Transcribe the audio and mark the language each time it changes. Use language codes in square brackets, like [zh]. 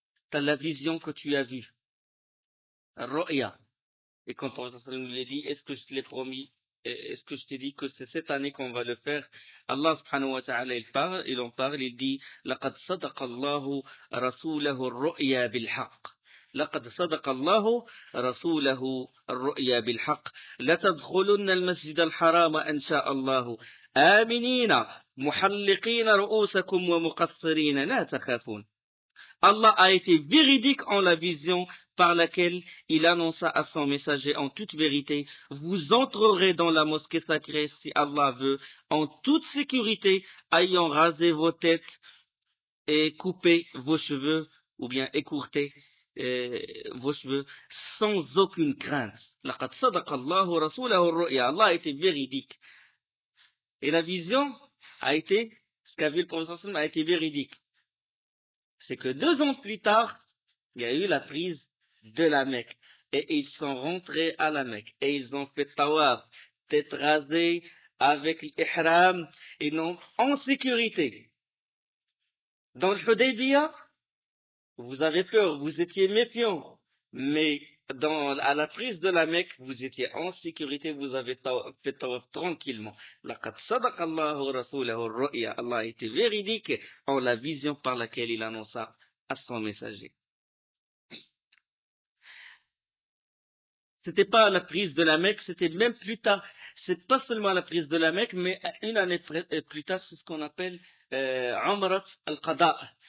[fr] T'as la vision que tu as vue, Ru'ya. Et quand le prophète sallallahu alayhi wa sallam lui a dit, est-ce que je te l'ai promis, est-ce que je t'ai dit que c'est cette année qu'on va le faire? Allah subhanahu wa ta'ala il en parle, il dit, [ar] لقد صدق الله رسوله الرؤيا بالحق. لقد صدق الله رسوله الرؤيا بالحق. لتدخلن المسجد الحرام إن شاء الله آمنين محلقين رؤوسكم ومقصرين لا تخافون. [fr] Allah a été véridique en la vision par laquelle il annonça à son messager en toute vérité, vous entrerez dans la mosquée sacrée si Allah veut, en toute sécurité, ayant rasé vos têtes et coupé vos cheveux, ou bien écourté vos cheveux, sans aucune crainte. [ar] لقد صدق الله رسوله الرؤيا. [fr] Allah a été véridique. Et la vision a été, ce qu'a vu le prophète a été véridique. C'est que 2 ans plus tard, il y a eu la prise de la Mecque. Et ils sont rentrés à la Mecque. Et ils ont fait tawaf, tête rasée, avec l'ihram, et non en sécurité. Dans le Hudaybiyah, vous avez peur, vous étiez méfiants. Mais à la prise de la Mecque, vous étiez en sécurité, vous avez fait tawaf tranquillement. [ar] لقد صدق الله رسوله الرؤيا. [fr] Allah a été véridique en la vision par laquelle il annonça à son messager. C'était pas à la prise de la Mecque, c'était même plus tard. C'est pas seulement à la prise de la Mecque, mais une année plus tard, c'est ce qu'on appelle Umrat al-Qada.